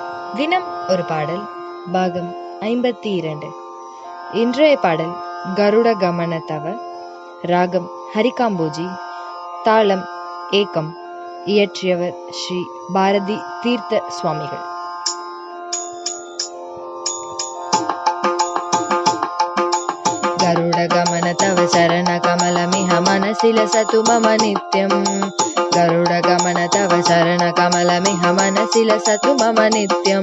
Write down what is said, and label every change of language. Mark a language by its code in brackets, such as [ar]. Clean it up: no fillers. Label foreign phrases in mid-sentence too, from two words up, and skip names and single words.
[ta] தினம் ஒரு பாடல் பாகம் 52. இன்றைய பாடல் கருட கமன தவ, ராகம் ஹரிகாம்போஜி, தாளம் ஏகம். இயற்றியவர் ஸ்ரீ பாரதி தீர்த்த சுவாமிகள். [sa] ಗರುಡ ಗಮನ ತವ ಚರಣ ಕಮಲಮಿಹ ಮನಸಿಲಸತು ಮಮ ನಿತ್ಯಂ. ಗರುಡ ಗಮನ ತವ ಚರಣ ಕಮಲಮಿಹ ಮನಸಿಲಸತು ಮಮ ನಿತ್ಯಂ.